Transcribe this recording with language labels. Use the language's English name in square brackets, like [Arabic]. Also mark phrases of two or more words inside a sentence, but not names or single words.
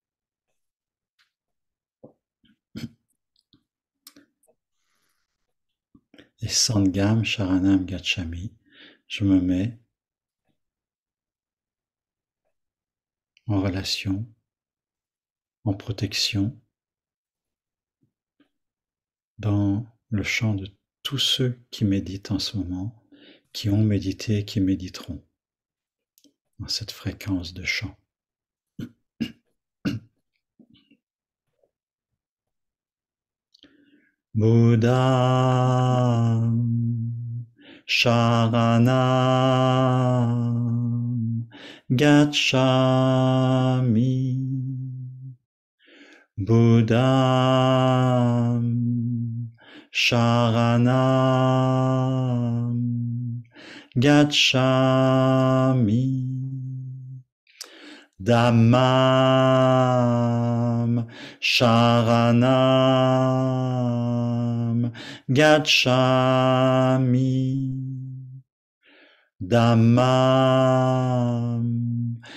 [Pali] Et Sangham Sharanam Gacchami, [French] je me mets en relation, en protection, dans le champ de tous ceux qui méditent en ce moment, qui ont médité et qui méditeront dans cette fréquence de chant. [Pali] Bouddha Sharanam Gacchami Buddha Sharanam Gacchami Dhammam Sharanam Gacchami Dhammam